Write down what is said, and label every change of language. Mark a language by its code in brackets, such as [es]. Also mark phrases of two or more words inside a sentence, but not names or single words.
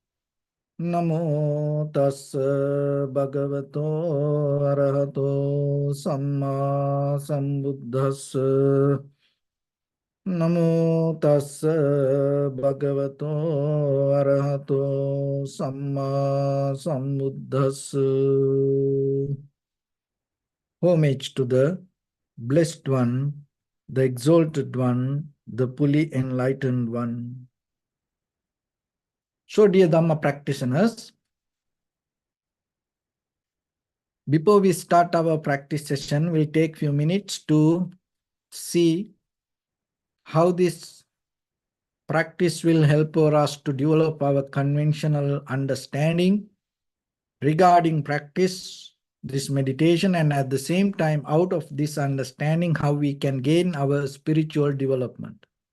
[pi] Namo tassa bhagavato arahato samma sambuddhassa. Namo tassa bhagavato arahato samma sambuddhassa. [en] Homage to the Blessed One, the Exalted One, the fully enlightened One. So, dear Dhamma practitioners, before we start our practice session, we'll take a few minutes to see how this practice will help us to develop our conventional understanding regarding practice, this meditation, and at the same time, out of this understanding, how we can gain our spiritual development.